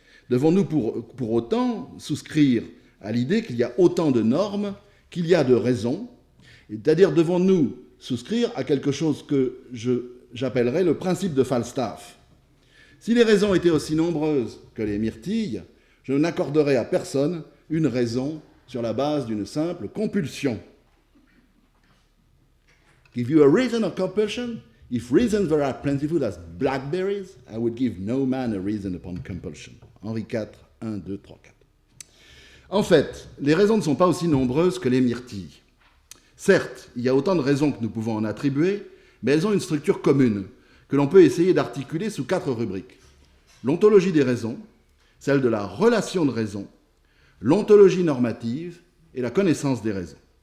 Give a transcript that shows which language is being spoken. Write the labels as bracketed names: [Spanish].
[French] Devons-nous pour autant souscrire à l'idée qu'il y a autant de normes qu'il y a de raisons, c'est-à-dire devons-nous souscrire à quelque chose que j'appellerais le principe de Falstaff. Si les raisons étaient aussi nombreuses que les myrtilles, je n'accorderais à personne une raison sur la base d'une simple compulsion. [English] Give you a reason of compulsion? If reasons were as plentiful as blackberries, I would give no man a reason upon compulsion. [French] Henri IV, 1, 2, 3, 4. En fait, les raisons ne sont pas aussi nombreuses que les myrtilles. Certes, il y a autant de raisons que nous pouvons en attribuer, mais elles ont une structure commune, que l'on peut essayer d'articuler sous 4 rubriques. L'ontologie des raisons, celle de la relation de raison, l'ontologie normative et la connaissance des raisons.